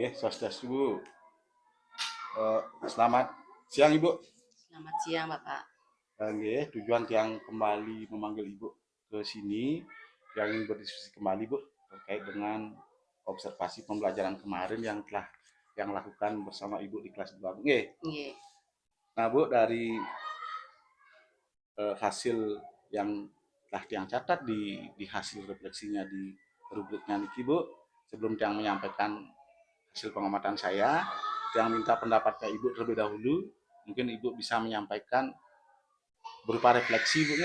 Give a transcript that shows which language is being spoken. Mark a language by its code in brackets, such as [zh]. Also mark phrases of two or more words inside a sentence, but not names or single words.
[id] Swastiastu, Bu. Selamat siang, Ibu. Selamat siang, Bapak. Nggih, tujuan yang kembali memanggil Ibu ke sini yang ingin berdiskusi kembali, Bu, terkait dengan observasi pembelajaran kemarin yang telah lakukan bersama Ibu di kelas 2. Nggih. Nggih. Nah, Bu, dari hasil yang telah Tiang catat di hasil refleksinya di rubriknya niki, Bu, sebelum Tiang menyampaikan hasil pengamatan saya, yang minta pendapatnya Ibu terlebih dahulu. Mungkin Ibu bisa menyampaikan berupa refleksi, Bu.